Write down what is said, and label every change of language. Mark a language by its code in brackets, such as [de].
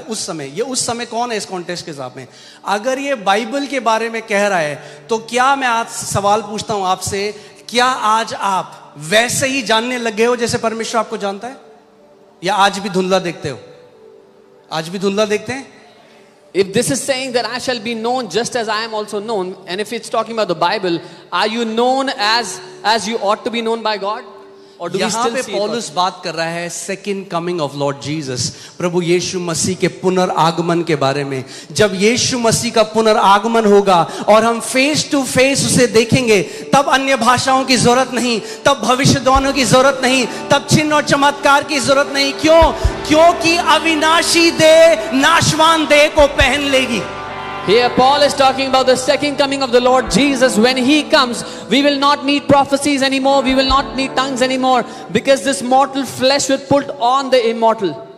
[hi] उस समय, ये उस समय कौन है इस कॉन्टेक्स्ट के हिसाब में? अगर ये बाइबल के बारे में कह रहा है, तो क्या मैं आज सवाल पूछता हूं आपसे, क्या आज आप वैसे ही जानने लगे हो जैसे परमेश्वर आपको जानता है, या आज भी धुंधला देखते हो? आज भी धुंधला देखते हैं? [en] If this is saying that I shall be known just as I am also known, and if it's talking about the Bible, are you known as you ought to be known by God? Or do we [hi] यहाँ [en] still [hi] पे [en] see it? [hi] पौलुस बात कर रहा है [en] second coming of Lord Jesus, [hi] प्रभु यीशु मसीह के पुनर्आगमन के बारे में. जब यीशु मसीह का पुनर्आगमन होगा और हम [en] face to face [hi] उसे देखेंगे, तब अन्य भाषाओं की जरूरत नहीं, तब भविष्यवाणियों की जरूरत नहीं, तब चिन्ह और चमत्कार की जरूरत नहीं. क्यों? क्योंकि अविनाशी देह नाशवान देह को पहन लेगी. [en] Here Paul is talking about the second coming of the Lord Jesus. When he comes, we will not need prophecies anymore. We will not need tongues anymore, because this mortal flesh will put on the immortal.